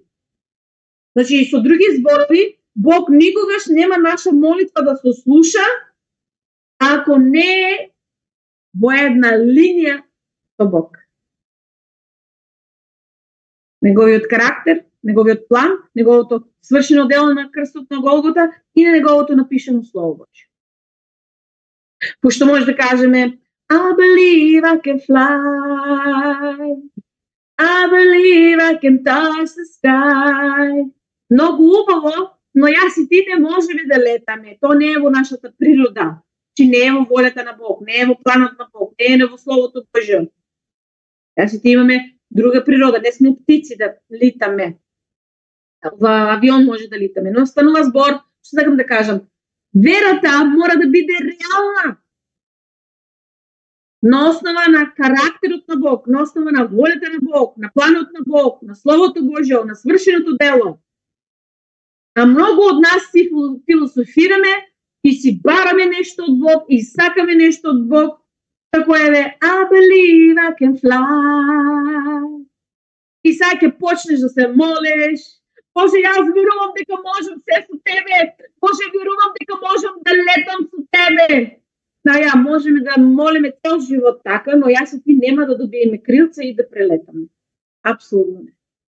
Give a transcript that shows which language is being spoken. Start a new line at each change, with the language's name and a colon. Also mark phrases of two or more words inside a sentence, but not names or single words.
Macedonian: Значи, и со други зборови, Бог никогаш нема наша молитва да се слуша, ако не е во една линија со Бог. Неговиот карактер, неговиот план, неговото свршено дело на крстот на Голгота и на неговото напишено Слово Божјо. Пошто може да кажеме
English: I believe I can fly, I believe I can touch the sky.
Macedonian: Многу убаво, но јас и ти не можеме да летаме. Тоа не е во нашата природа. Чи не е во волята на Бог, не е во планот на Бог, не е во Словото Божјо. Јас и ти имаме друга природа, не сме птици да литаме. Во авион може да литаме, но станува збор, што сакам да кажам, верата мора да биде реална. На основа на карактерот на Бог, на основа на волята на Бог, на планот на Бог, на Словото Божјо, на свршеното дело. А многу од нас си философираме и си бараме нешто од Бог и сакаме нешто од Бог, како еве
English: I believe I can fly.
Macedonian: И сега ќе почнеш да се молиш. Боже, јас верувам дека можам се со тебе. Боже, верувам дека можам да летам со тебе. Да, можеме да молиме цел живот така, но јас и ти нема да добиеме крилца и да прелетаме.